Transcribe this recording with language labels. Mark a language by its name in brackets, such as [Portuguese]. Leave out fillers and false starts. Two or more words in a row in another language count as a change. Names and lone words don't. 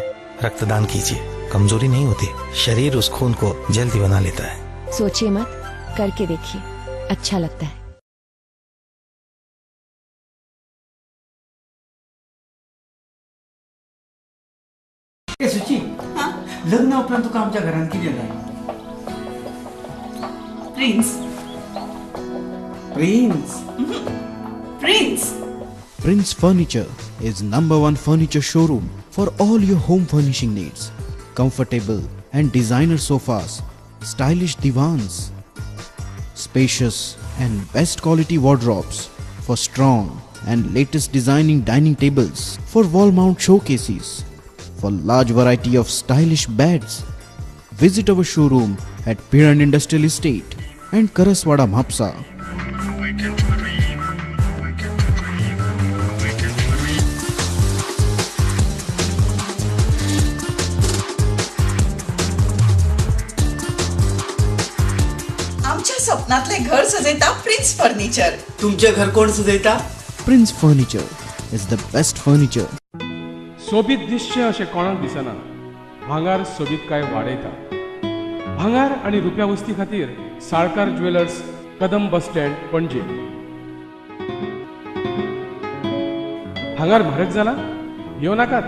[Hindi] रक्तदान कीजिए, कमजोरी नहीं होती, शरीर उस खून को जल्दी बना लेता है। सोचिए मत, करके देखिए, अच्छा लगता है। [Konkani] सुची, लग्न उपरांत तुका आमच्या घरान कितें जाय? [English] प्रिन्स प्रिन्स प्रिन्स Prince Furniture is #1 furniture showroom for all your home furnishing needs. Comfortable and designer sofas, stylish divans, spacious and best quality wardrobes for strong and latest designing dining tables, for wall mount showcases, for large variety of stylish beds. Visit our showroom at Piran Industrial Estate and Karaswada Mhapsa. [Konkani] आमच्या स्वप्नातले घर सजयता प्रिन्स फर्निचर. तुमचे घर कोण सजयता? [English] Prince Furniture is the best furniture. [Konkani] सोबीत दिसचें अशें कोणाक दिसना. भांगार सोबीत काय वाडयता. भांगार आनी रुप्या वस्ती खातीर साळकार ज्वेलर्स, कदम बस स्टँड, पणजे. भांगार म्हारग जाला? येव नाकात.